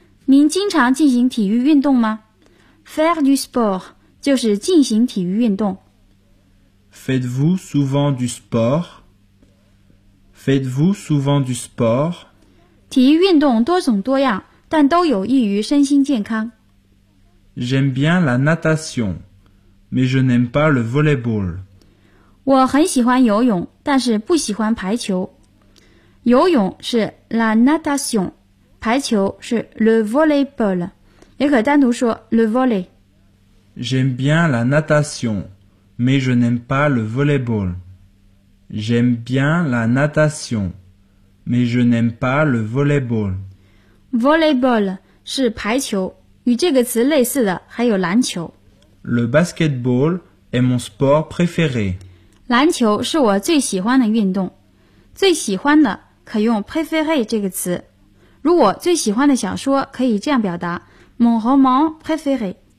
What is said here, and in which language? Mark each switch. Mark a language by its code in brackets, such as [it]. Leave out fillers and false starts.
[zh] 您经常进行体育运动吗？ [fr] Faire du sport [zh] 就是进行体育运动。 [fr] Faites-vous souvent du sport? Faites-vous souvent du sport? [zh] 体育运动多种多样，但都有益于身心健康。 [fr] J'aime bien la natation, mais je n'aime pas le volleyball. [zh] 我很喜欢游泳，但是不喜欢排球。游泳是 [fr] la natation, [zh] 排球是 [fr] le volleyball, [zh] 也可单独说 [fr] le volley. J'aime bien la natation, mais je n'aime pas le volleyball. J'aime bien la natation, mais je n'aime pas le volleyball. [zh] Volleyball 是排球。与这个词类似的还有篮球。 [fr] Le basketball est mon sport préféré. [zh] 篮球是我最喜欢的运动。最喜欢的可用 préféré 这个词。如果最喜欢的小说可以这样表达 [fr] mon roman préféré.